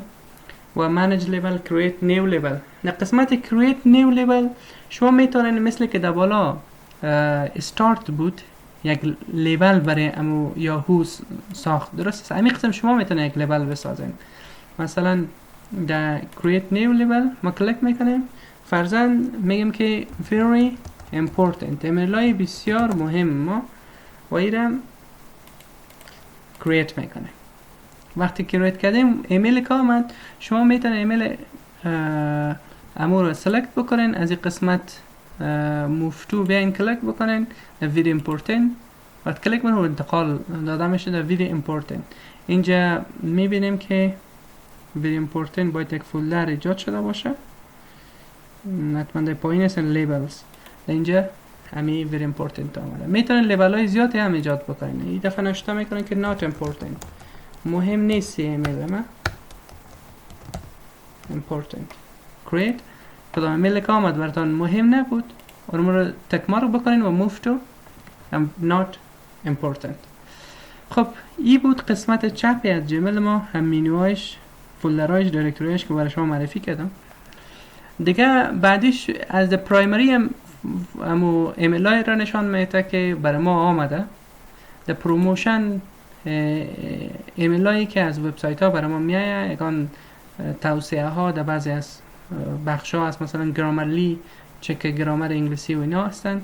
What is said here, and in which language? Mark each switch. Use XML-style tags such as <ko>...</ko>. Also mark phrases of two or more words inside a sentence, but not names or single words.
<fa>و</fa> <en>manage label, create new label.</en> <fa>در قسمت</fa> <en>create new label</en> <fa>شما میتونین مثل که در بالا استارت بود یک لیبل برای امو یاهو ساخت، درست است؟ همین قسم شما میتونین یک لیبل بسازین. مثلا در</fa> <en>create new label</en> <fa>ما کلیک میکنیم، فرضاً میگم که</fa> <en>very important</en> <fa>ایمیلای بسیار مهم ما و ایرم کرییت میکنیم. وقتی کرییت کردیم ایمیل که آمد، شما میتونین ایمیل امو رو سلکت بکنین، از این قسمت</fa> <en>move to</en> <fa>بیاین کلیک بکنین در</fa> <en>very important،</en> <fa>وقت کلیک کنین انتقال داده میشه در</fa> <en>very important.</en> <fa>اینجا میبینیم که</fa> <en>very important</en> <fa>باید یک فولدر ایجاد شده باشه، حتما در پایین هستن labels. در اینجا همی</fa> <en>very important</en> <fa>آمده. میتونین لیبل های زیادی هم ایجاد بکنین. این دفعه نوشته میکنین که</fa> <en>not important،</en> <fa>مهم نیست ایمیل ما.</fa> <en>important create</en> <fa>کدام ایمیل که آمد براتون مهم نبود، اون رو تک مارک بکنین و</fa> <en>move to not important.</en> <fa>خب این بود قسمت چپی از جیمیل ما، هم مینوهایش، فولدرهایش، دایرکتوریش که برای شما معرفی کردم. دیگه بعدیش از پرایمری همو ایمیل های را نشان میده که برای ما آمده. در پروموشن ایمیل هایی که از وبسایت ها برای ما میایه، یکان توصیه ها در بعضی از بخش ها هست، مثلا گرامرلی،</fa> <en>check grammar</en> <fa>انگلیسی و اینا هستن.</fa>